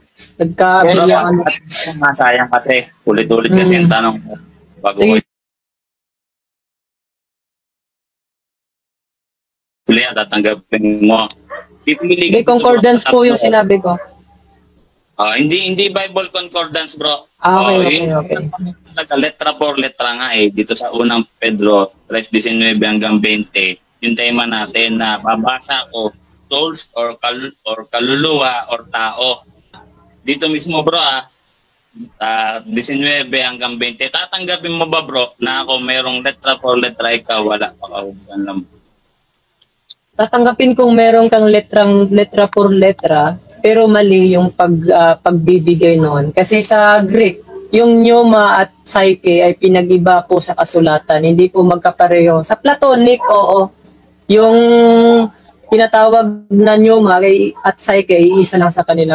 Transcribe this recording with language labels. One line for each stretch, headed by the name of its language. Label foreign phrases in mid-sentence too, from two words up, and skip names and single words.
Filipino: Masayang kasi. Ulit-ulit kasi yung tanong ko. Uli, tatanggapin mo. Hindi, concordance po yung sinabi ko. Hindi Bible concordance, bro. Okay.
Spanish: Letra por letra
Filipino: nga eh. Dito sa unang Pedro 3:19 hanggang 20, yung tema natin na babasa ko
English: souls or
Filipino: kaluluwa or tao. Dito mismo, bro, 19 hanggang 20. Tatanggapin mo ba, bro, na ako merong
Spanish: letra por letra,
Filipino: ikaw wala, pakahugan lang. Tatanggapin kung meron kang
Spanish: letra por letra,
Filipino: pero mali yung pagbibigay noon. Kasi sa Greek, yung pneuma at psyche ay pinag-iba po sa kasulatan. Hindi po magkapareho. Sa Platonic, oo. Yung tinatawag na pneuma at psyche ay isa lang sa kanila.